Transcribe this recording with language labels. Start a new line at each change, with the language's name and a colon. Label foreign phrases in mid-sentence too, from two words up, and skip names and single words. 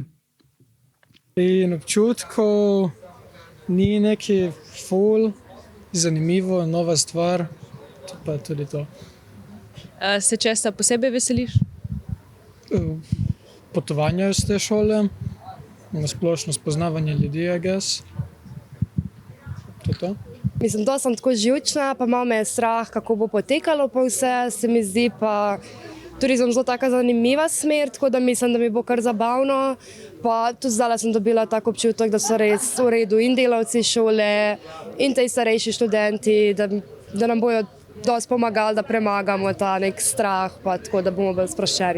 Slovenian: In občutkov ni neki ful, zanimivo, nova stvar, to pa je tudi to. Se česa posebej veseliš? Potovanja iz te šole, splošno spoznavanje ljudi,
English: I guess.
Slovenian: To je to. Mislim, da sem tako živčna, pa malo me je strah, kako bo potekalo pa vse, se mi zdi pa turizem zelo taka zanimiva smer, tako da mislim, da mi bo kar zabavno. Pa tudi zdaj sem dobila tak občutek, da so res v redu in delavci šole in tej starejši študenti, da nam bojo dosti pomagali, da premagamo ta nek strah, pa tako da bomo bolj sproščeni.